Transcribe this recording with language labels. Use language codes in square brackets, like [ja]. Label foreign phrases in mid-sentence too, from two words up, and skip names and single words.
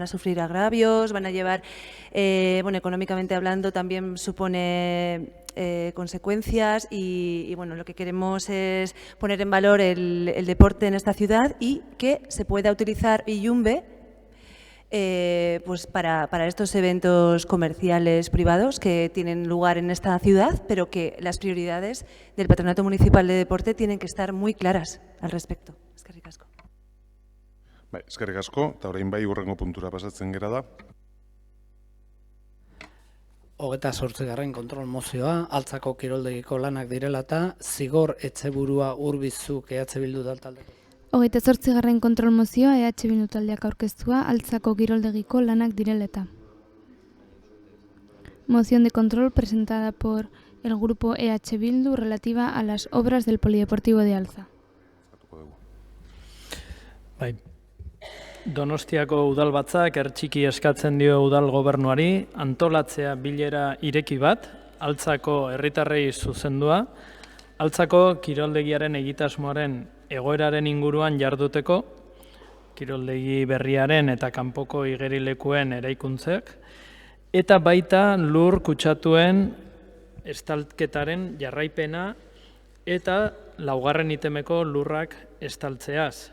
[es] sufrir agravios, van a llevar, económicamente hablando también supone consecuencias y lo que queremos es poner en valor el deporte en esta ciudad y que se pueda utilizar Illumbe pues para estos eventos comerciales privados que tienen lugar en esta ciudad, pero que las prioridades del Patronato Municipal de Deporte tienen que estar muy claras al respecto. [eu] Eskerrik asko. Eskerrik asko, eta orain bai urrengo puntura pasatzen gera da. 28. kontrol mozioa, altzako kiroldegiko lanak direla eta zigor etxeburua urbizuk EH Bildu taldeko. 28. kontrol mozioa EH Bildu taldeak aurkeztua, altzako kiroldegiko lanak direleta. [es] Moción de control presentada por el grupo EH Bildu relativa a las obras del Polideportivo de Alza. [eu] Donostiako udalbatzak ertxiki eskatzen dio udal gobernuari antolatzea bilera ireki bat, Altzako herritarrei zuzendua, Altzako kiroldegiaren egitasmoaren egoeraren inguruan jarduteko, kiroldegi berriaren eta kanpoko igerilekuen eraikuntzak, eta baita lur kutsatuen estalketaren jarraipena eta laugarren itemeko lurrak estaltzeaz.